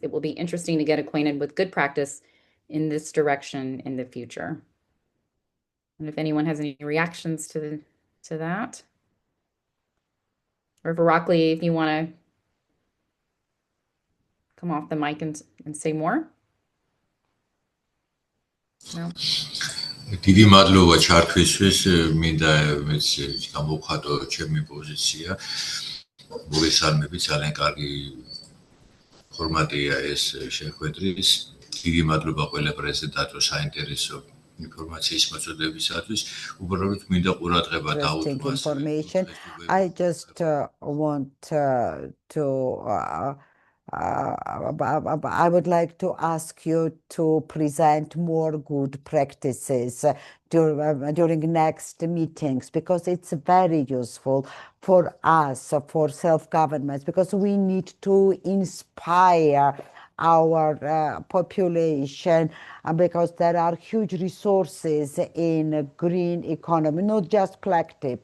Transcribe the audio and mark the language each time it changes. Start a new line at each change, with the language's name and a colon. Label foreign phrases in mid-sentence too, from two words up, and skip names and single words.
English: It will be interesting to get acquainted with good practice in this direction in the future. And if anyone has any reactions to that, or if Arakli, if you want to come off the mic and say more. No.
Georgian: დიდი მადლობა ჩართვისთვის, მინდა მეც გამოვხატო ჩემი პოზიცია. მოგესალმებით, ძალიან კარგი ფორმატია ეს შეხვედრის. დიდი მადლობა ყველა პრეზენტატორს საინტერესო ინფორმაციის მოწოდებისათვის. უბრალოდ მინდა ყურადღება დაუთმო
English: information. I just want I would like to ask you to present more good practices during next meetings, because it's very useful for us, for self-governments, because we need to inspire our population, because there are huge resources in green economy, not just plastic.